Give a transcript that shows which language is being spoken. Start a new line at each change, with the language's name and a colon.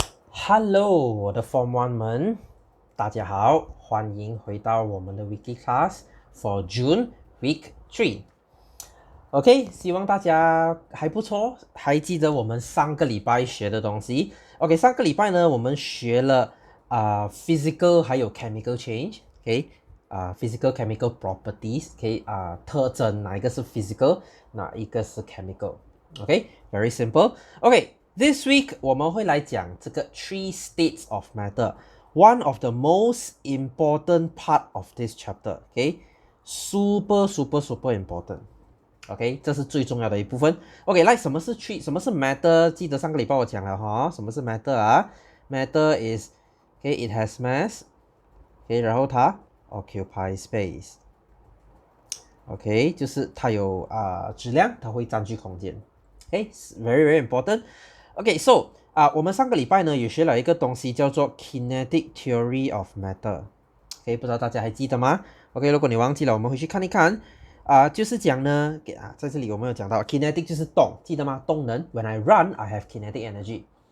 Chinese: Hello，我的 Form One 们，大家好，欢迎回到我们的
English: Weekly Class for June Week 3。
Chinese: OK，希望大家还不错，还记得我们上个礼拜学的东西。 OK，上个礼拜呢，我们学了physical 还有
English: chemical change。
Chinese: OK，
English: physical chemical properties。
Chinese: OK，特征哪一个是 physical，哪一个是 chemical。OK，
English: very simple。 OK。This week
Chinese: 我们会来讲这个
English: three states of matter. One of the most important part of this chapter. Okay, super important.
Chinese: OK， 这是最重要的一部分。OK， 来，什么是 什么是 matter？记得上个礼拜我讲了哈，什么是 matter 啊 ？
English: Matter is it has mass.
Chinese: 然后它
English: occupy space.
Chinese: 就是它有质量，它会占据空间。
English: very important.
Chinese: So 我们上个礼拜呢也学了一个东西叫做
English: Kinetic Theory of Matter。
Chinese: 不知道大家还记得吗？如果你忘记了，我们回去看一看。就是讲呢，在这里我们有讲到 Kinetic 就是动，记得吗？动能。
English: When I run, I have kinetic energy.